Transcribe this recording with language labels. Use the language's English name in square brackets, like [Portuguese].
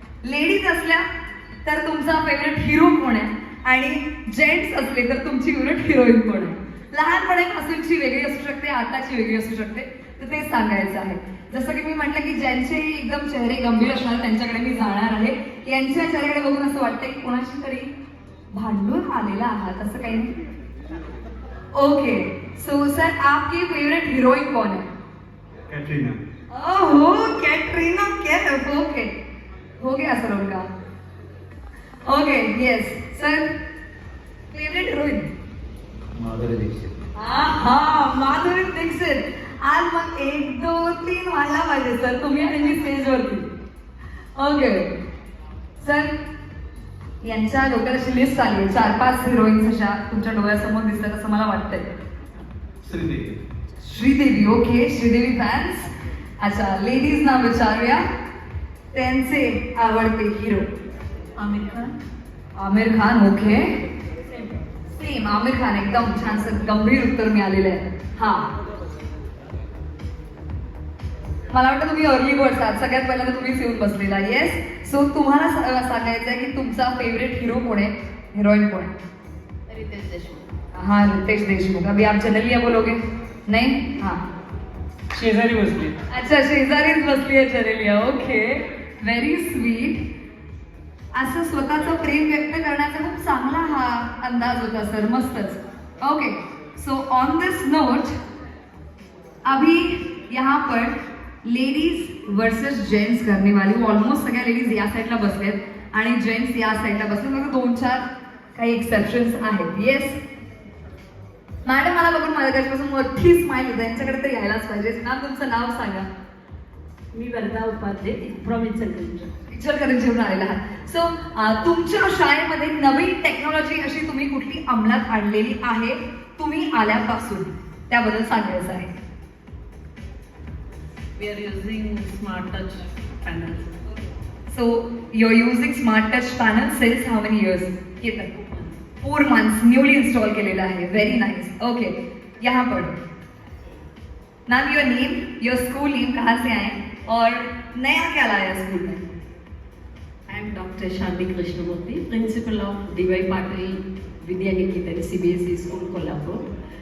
[Marathi] Ladies असल्या तर तुमचा फेवरेट हिरो कोण आहे, आणि जेंट्स असले तर तुमची फेवरेट हिरोईन कोण आहे? लहानपणापासूनची वेगळी असू शकते, आताची वेगळी असू शकते, तर ते सांगायचं आहे. जसं की मी म्हटलं की ज्यांचेही एकदम चेहरे गंभीर असणार त्यांच्याकडे मी जाणार आहे. यांच्या चेहऱ्याकडे बघून असं वाटतंय की कोणाशी तरी भांडून आलेला आहात, असं काही नाही. [Hindi] ओके, सो सर आपकी फेवरेट हिरोईन कौन है? कॅटरीना. ओहो, कैटरीना कैफ. ओके, हो गया सर उनका. [English] Okay, yes sir, favourite heroine? Madhuri Dixit. हा, माधुरी दीक्षित. [Marathi] आज मग 1, 2, 3 व्हायला पाहिजे सर, तुम्ही आणि मी स्टेजवरती. ओके सर, यांच्या डोक्यात अशी लिस्ट आली आहे, 4-5 हिरोईन्स अशा तुमच्या डोळ्यासमोर दिसतात असं मला वाटतंय. श्रीदेवी. श्रीदेवी. Okay, Sridevi fans. अच्छा, लेडीज नाव विचारूया. त्यांचे आवडते hero? Aamir Khan. Aamir Khan. Okay, same Aamir Khan. एकदम छान गंभीर उत्तर मिळालेलं आहे. हा, मला वाटतं तुम्ही अर्ली बर्ड्स आहात. सगळ्यात पहिल्यांदा तुम्हीच येऊन बसलेला. येस, सो तुम्हाला सांगायचं आहे की तुमचा फेवरेट हिरो कोण आहे, हिरोईन कोण आहे? रितेश देशमुख. [Hindi] हाँ, रितेश देशमुख. अभी आप जनरली बोलोगे? नहीं? हाँ, [Marathi] शेजारी बसले. अच्छा, शेजारीच बसली आहे चरेलिया. Okay, very sweet. असं स्वतःचं प्रेम व्यक्त करण्याचा खूप चांगला हा अंदाज होता सर, मस्तच. [Hindi] Okay, [English] so on this note [Hindi] अभी यहाँ पर लेडीज वर्सेस जेंट्स करने वाली हूँ. [Marathi] ऑलमोस्ट सगळ्या लेडीज या साईडला बसलेत आणि जेंट्स या साईडला बसलेत. फक्त 2-4 काही एक्सेप्शन्स आहेत. येस मॅडम, मला बघून माझ्या त्याच्यापासून मोठी स्माईल होते. यांच्याकडे तर यायलाच पाहिजे. मॅम, तुमचं नाव सांगा. मी वर्धा उपाध्ये फ्रॉम इचलकरंजी. इचलकरंजीहून आलेला आहात. सो तुमच्या शाळेमध्ये नवीन टेक्नॉलॉजी अशी तुम्ही कुठली अंमलात आणलेली आहे तुम्ही आल्यापासून, त्याबद्दल सांगायचं आहे. [English] We are using smart touch panels. So you're using smart touch panel since how many years? [Marathi] Ketan [English] 4 months newly install [Marathi] केलेला आहे. [English] Very nice. [Hindi] ओके, यहाँ पर ma'am your name, your school name, कहाँ से आए और नया क्या लाया स्कूल में? [English] I am Dr. Shanti Krishnamurthy, principal of D.Y. Patil Vidya Niketan CBSE school Kolhapur.